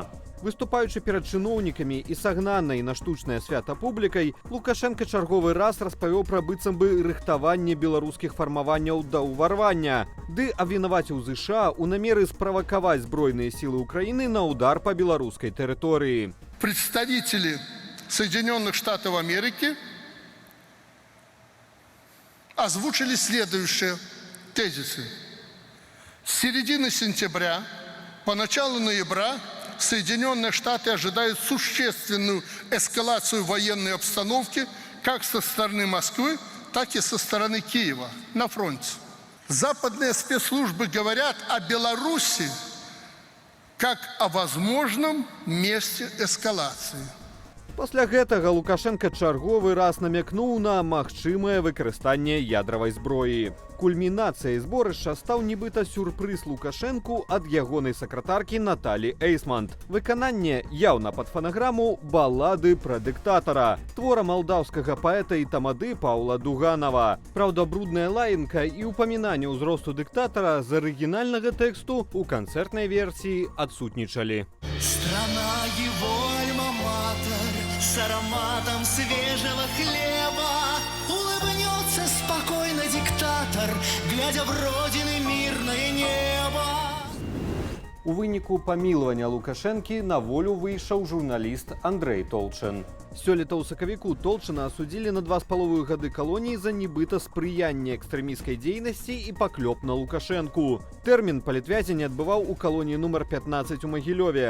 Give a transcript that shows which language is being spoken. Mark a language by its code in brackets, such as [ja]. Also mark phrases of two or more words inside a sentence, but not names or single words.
[be] Выступаючы перад чыноўнікамі і сагнанай на штучнае свята публікай, Лукашенко чарговы раз распавёў пра быццам бы рыхтаванне беларускіх фармаванняў да ўварвання, ды абвінаваціў ЗША у намеры справакаваць збройныя сілы Украіны на удар па беларускай тэрыторыі. [ru] Представители Соединенных Штатов Америки озвучили следующие тезисы. С середины сентября по началу ноября Соединенные Штаты ожидают существенную эскалацию военной обстановки как со стороны Москвы, так и со стороны Киева на фронте. Западные спецслужбы говорят о Беларуси как о возможном месте эскалации. [be] Пасля гэтага Лукашенко чарговы раз намякнуў на магчымае выкарыстанне ядравай зброі. Кульмінацыяй зборышча стаў нібыта сюрпрыз Лукашэнку ад ягонай сакратаркі Наталі Эйсманд. Выкананне яўна пад фанаграму балады пра дыктатара, твора малдаўскага паэта і тамады Паўла Дуганова. Праўда, брудная лаянка і ўпамінанне ўзросту дыктатара з арыгінальнага тэксту у канцэртнай версіі адсутнічалі. [ru] Страна его альма-матер с ароматом свежего хлеба. Улыбнется спокойно диктатор, глядя в родины мирное небо. [be] У выніку памілавання Лукашэнкі на волю выйшаў журналіст Андрэй Толчын. Сёлета ў сакавіку Толчына асудзілі на 2,5 гады калоніі за нібыта спрыянне экстрэміскай дзейнасці і паклёп на Лукашэнку. Тэрмін палітвязень адбываў у калоніі нумар 15 у Магілёве.